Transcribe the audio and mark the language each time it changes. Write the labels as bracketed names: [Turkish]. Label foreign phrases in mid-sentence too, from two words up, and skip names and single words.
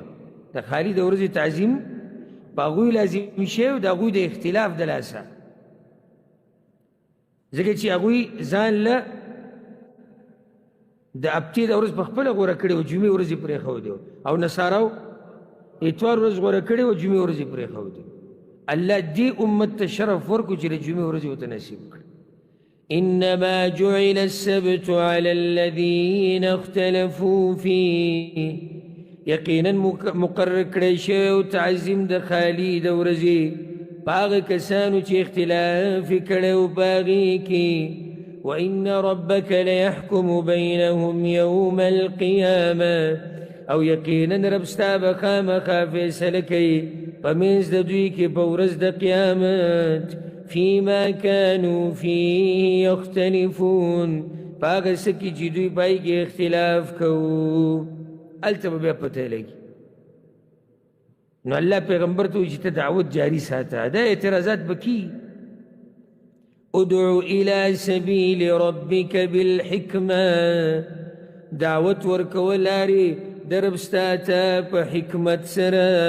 [Pashto] د خالي د ورځې تعظیم په هغوی لازم شوی و د هغوی د اختلاف د لاسه، ځکه چې هغوی ځان له د هفتې د ورځ په خپله غوره کړې وه، جمعې ورځې پرېښودې وه، او نصاراو اتوار ورځ غوره کړې وه، جمعې ورځې پرېښودې. الله دې امت ته شرف ورکړو چې د جمعې ورځې ورته نصیب کړي. [Arabic] انما جعل السبت على الذين اختلفوا فيه [Pashto] یقینا مقرر کړی شوی و تعظیم د خالي د ورځې په هغه کسانو چې اختلاف یې کړی و په هغې کې. [Arabic] وان ربك ليحكم بينهم يوم القيامه [Pashto] او یقینا رب ستا به خامخا فیصله کوي په منځ د دوی کې په ورځ د قیامت. [Arabic] فيما كانوا فيه يختلفون [Pashto] په هغه څه کې چې دوی په هغې کې اختلاف کوو. هلته به بیا پته لګي. نو الله پیغمبر ته وایي چې ته دعوت جاري ساته. دا اعتراضات به کېږي. [Arabic] ادعو الى سبیل ربک بالحکمه [Pashto] دعوت ورکوه لارې د رب ستا ته په حکمت سره.